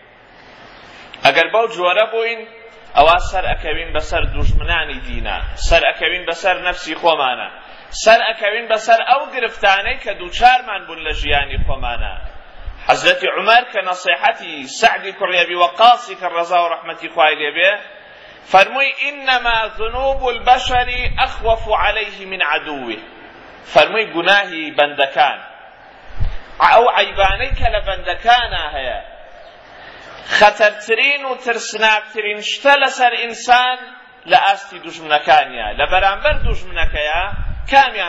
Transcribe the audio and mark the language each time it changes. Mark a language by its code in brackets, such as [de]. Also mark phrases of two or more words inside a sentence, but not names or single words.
[ckb] ئەگەر بەو جۆرە بووین ئەوا سەر ئەکەوین بەسەر دوژمنانی دینە سەر ئەکەوین بەسەر نەفسی خۆمانە سەر ئەکەوین بەسەر ئەو گرفتانەی کە دووچارمان بوون لە ژیانی خۆمانە حەزرەتی عومەر کە نەسیحەتی سەعدی کوڕی ئەبی وەقاسی کە ڕەزا و ڕەحمەتی خوای لێبێ فەرمووی [ar] إنما ذنوب البشر أخوف عليه من عدوه [ckb] فەرمووی گوناهی بەندەکان ئەو عەیبانەی کە لە بەندەکانە هەیە خەتەرترین و ترسناکترین شتە لەسەر ئینسان لە ئاستی دوژمنەکانیە لە بەرامبەر دوژمنەکەیە کامیان